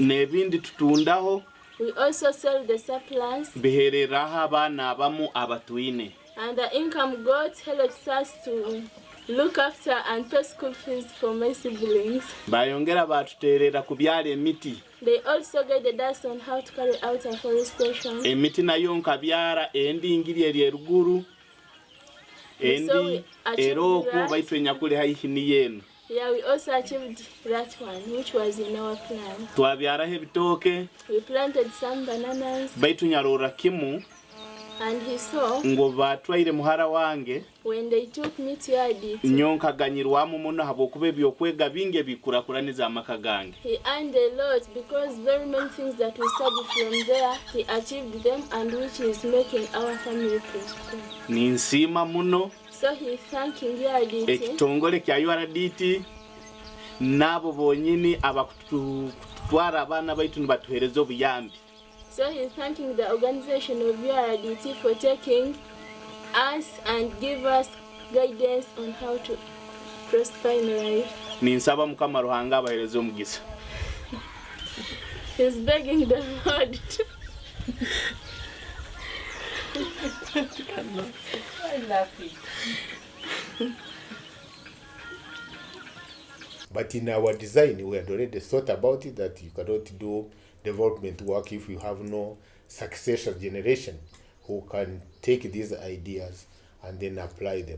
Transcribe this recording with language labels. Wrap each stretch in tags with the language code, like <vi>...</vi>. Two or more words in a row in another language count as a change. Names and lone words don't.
<en>We also sell the surplus. And the income got helps us to look after and pay school fees for my siblings. They also guided us on how to carry out afforestation.</en> <nyo>endi era okwo baitwenya kuli haihini yenu.</nyo> <en>Yeah, we also achieved that one, which was in our plan.</en> <nyo>Twabyaraho ebitooke.</nyo> <en>We planted some bananas.</en> <nyo>Baitu nyarora kimu.</nyo> <en>And he saw</en> <nyo>ngo batwaire muhara wange</nyo> <en>when they took me to URDT.</en> <nyo>Nyonka ganyirwamu muno habwokuba ebyokwega binge bikurakuraniza amaka gange.</nyo> <en>He earned a lot because very many things that we studied from there, he achieved them, and which is making our family prosper.</en> <nyo>Ninsima muno.</nyo> <en>So he thanking URDT.</en> <nyo>Ekitongole kya URDT nabo bonyini abakutwara abana baitu nibatuhereza obuyambi.</nyo> <en>So he's thanking the organization of URDT for taking us and give us guidance on how to prosper in life.</en> <nyo>Ninsaba Mukama Ruhanga abahereza omugisa.</nyo> <en>He's begging the Lord to I love it. But in our design, we had already thought about it that you cannot do development work if you have no successor generation who can take these ideas and then apply them.</en>